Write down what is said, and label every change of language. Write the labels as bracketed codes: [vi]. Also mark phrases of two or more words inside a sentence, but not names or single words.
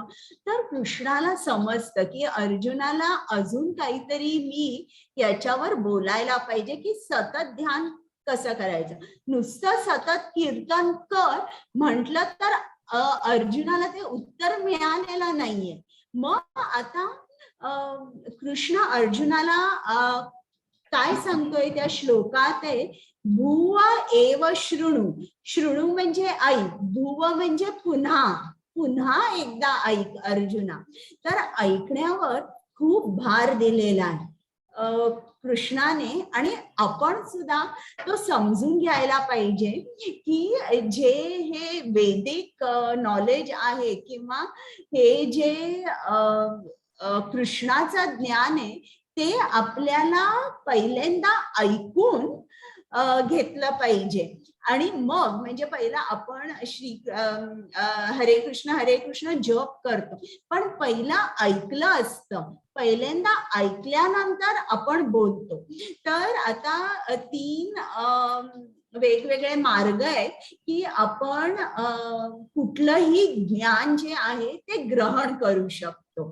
[mr] तर कृष्णाला समजतं की अर्जुनाला अजून काहीतरी मी याच्यावर बोलायला पाहिजे की सतत ध्यान कसं करायचं. नुसतं सतत कीर्तन कर म्हटलं तर अर्जुनाला ते उत्तर मिळालेलं नाहीये. मग आता कृष्ण अर्जुनाला काय सांगतोय त्या श्लोकात आहे, [sa] भुव एव शृणु. [mr] शृणु म्हणजे ऐक, भुव म्हणजे पुन्हा, पुन्हा एकदा ऐक अर्जुना. तर ऐकण्यावर खूप भार दिलेला आहे कृष्णाने, आणि आपण सुद्धा तो समजून घ्यायला पाहिजे की जे हे वैदिक नॉलेज आहे किंवा हे जे कृष्णाचं ज्ञान आहे ते आपल्याला पहिल्यांदा ऐकून घेतलं पाहिजे. आणि मग म्हणजे पहिला आपण हरे कृष्ण जप करतो, पण पहिला ऐकलं असतं, पहिल्यांदा ऐकल्यानंतर आपण बोलतो. तर आता 3 वेगवेगळे मार्ग आहेत की आपण कुठलंही ज्ञान जे आहे ते ग्रहण करू शकतो.